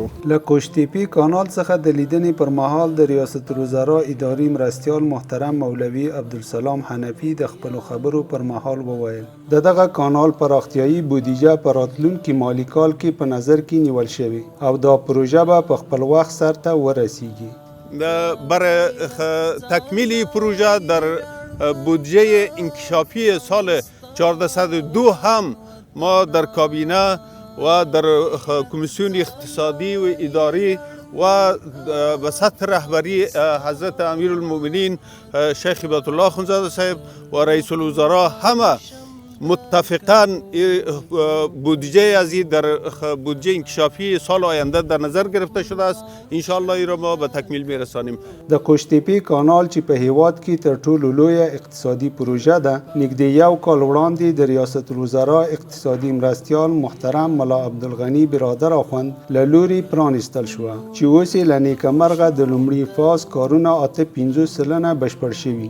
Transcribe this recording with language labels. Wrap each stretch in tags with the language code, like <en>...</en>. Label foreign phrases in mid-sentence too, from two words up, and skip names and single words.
<ps>له کوشتیپی کانال څخه د لیدنې پر مهال د ریاست الوزرا اداري مرستیال محترم مولوي عبدالسلام حنفي د خپلو خبرو پر مهال وویل: د دغه کانال پراختیایي بودیجه په راتلونکي مالي کال کې په نظر کې نیول شوې او دا پروژه به په خپل وخت سرته ورسیږي.</ps> <fa>برای تکمیل پروژه در بودجه انکشافی سال 1402 هم ما در کابینه و در کمیسیون اقتصادی و اداری و به سطح رهبری حضرت امیرالمؤمنین شیخ هبت الله اخوندزاده صاحب و رئیس الوزراء همه متفقاً بودجه از این در بودجه انکشافی سال آینده در نظر گرفته شده است. انشاءالله این را ما به تکمیل میرسانیم.</fa> <ps>د کوشتیپی کانال چې په هیواد کې تر ټولو لویه اقتصادي پروژه ده، نږدې یو کال وړاندې د ریاست الوزرا اقتصادي مرستیال محترم ملا عبدالغني برادر اخوند له لوري پرانیستل شوه چې اوس یې له نیکمرغه د لومړي فاز کارونه 58% بشپړ شوي.</ps>